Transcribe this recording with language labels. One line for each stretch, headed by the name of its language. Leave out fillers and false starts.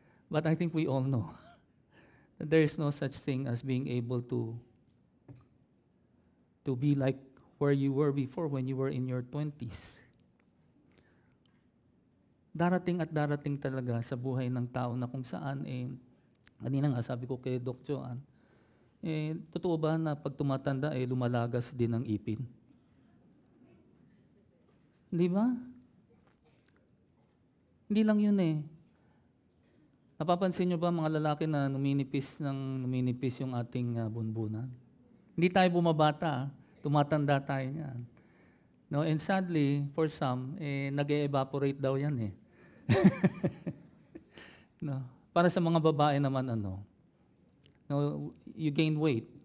English: But I think we all know that there is no such thing as being able to be like where you were before when you were in your 20s.
Filipino: Darating at darating talaga sa buhay ng tao na kung saan, kanina nga sabi ko kay Doc Joan, totoo ba na pag tumatanda, lumalagas din ang ipin? Di ba? Hindi lang yun Napapansin nyo ba mga lalaki na numinipis yung ating bunbunan? Hindi tayo bumabata, tumatanda tayo niyan.
English: No, and sadly, for some,
Filipino: nag-evaporate daw yan
English: No.
Filipino: Para sa mga babae naman, no,
English: you gain weight.